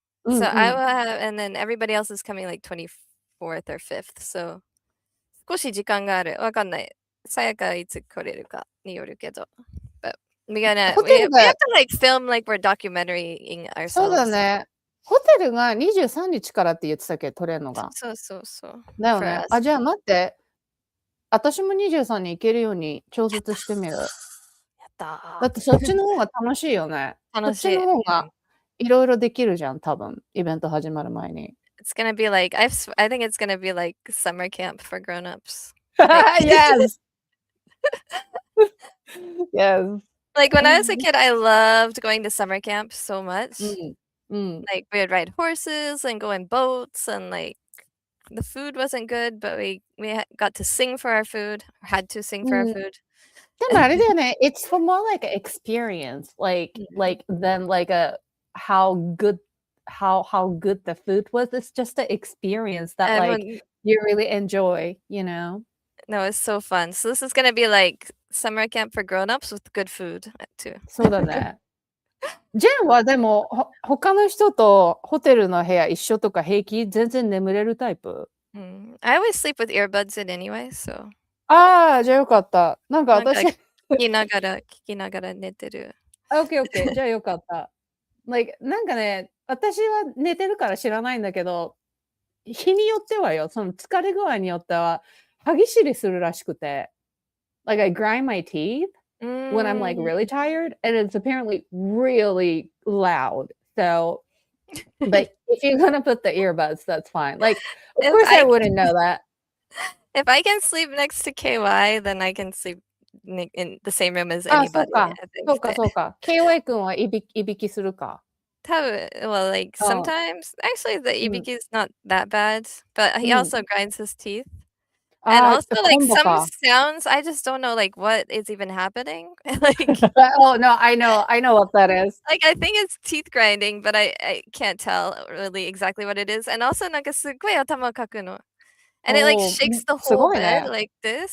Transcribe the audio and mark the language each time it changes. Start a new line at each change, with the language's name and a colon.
English: So I will have, and then everybody else is coming like 24th or 5th.
Japanese: So 少し時間がある。わかんない。さやかいつ来れるかによるけど。
English: But we have to like film like we're documenting
Japanese: そうだ
English: ourselves.
Japanese: ね。ホテルが23日からって言ってたっけ、取れるのが。そうそうそう。だよね。あ、じゃあ待って。私も23に行けるように調節してみる。やっただってそっちの方が楽しいよね。楽しい。そっちの方がいろいろできるじゃん、多分。イベント始まる前に。
English: It's gonna be like, I think it's gonna be like summer camp for grown-ups. Yes! Yes. Like when I was a kid, I loved going to summer camp so much. Like we would ride horses and go in boats, and like the food wasn't good, but we got to sing for our food, or had to sing for our food.
Japanese: でもあれだよね。
English: It's for more like an experience, like than like how good the food was. It's just an experience that like you really enjoy, you know? No, it's so fun. So this is gonna be like summer camp for grown-ups with good food too.
Japanese: そうだね。ジェンはでも他の人とホテルの部屋一緒とか平気？全然眠れるタイプ？
English: I always sleep with earbuds in anyway, so.
Japanese: ああ、じゃあよかった。なんか私聞きながら寝てる。 Okay. じゃあよかった。 Like なんかね、私は寝てるから知らないんだけど、日によってはよ、その疲れ具合によっては歯ぎしりするらしくて。
English: Like I grind my teeth when I'm like really tired, and it's apparently really loud. So, but if you're gonna put the earbuds, that's fine. Like, of course I wouldn't know that. If I can sleep next to KY, then I can sleep in the same room as anybody.
Japanese: そうか。 KY 君はいびきするか。
English: 多分 well, like sometimes, actually the ibiki is not that bad, but he also grinds his teeth. And also like some sounds, I just don't know like what is even happening. Like oh no, I know what that is. Like I think it's teeth grinding, but I can't tell really exactly what it is. And also
Japanese: なんかすっごい頭かくの。
English: And it like shakes the whole bed like this.